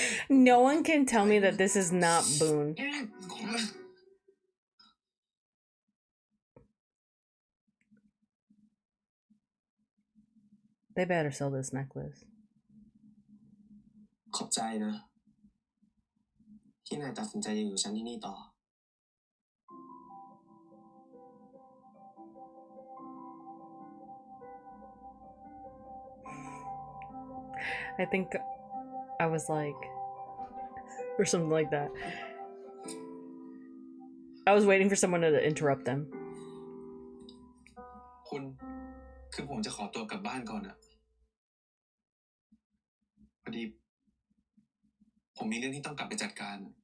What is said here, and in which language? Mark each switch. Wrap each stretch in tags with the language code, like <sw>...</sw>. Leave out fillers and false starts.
<en>No one can tell me that this is not Boone. They better sell this necklace.</en> <th>ขอบใจนะที่นายตัดสินใจอยู่กับฉันที่นี่ต่อ</th> <en>I think I was like, or something like that. I was waiting for someone to interrupt them.</en> <th>คุณคือผมจะขอตัวกลับบ้านก่อนอะพอดีผมมีเรื่องที่ต้องกลับไปจัดการ</th>